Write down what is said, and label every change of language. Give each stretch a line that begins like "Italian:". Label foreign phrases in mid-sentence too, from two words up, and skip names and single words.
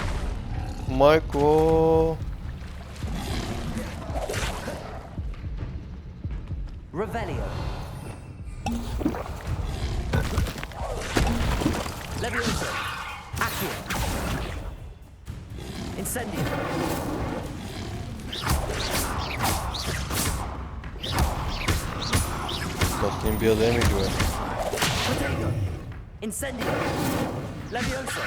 Bulgarian: Майко. Revelio. Levioso. Accio. Incendio. Аз им бия демидж, бе. Potato. Incendio. Levioso.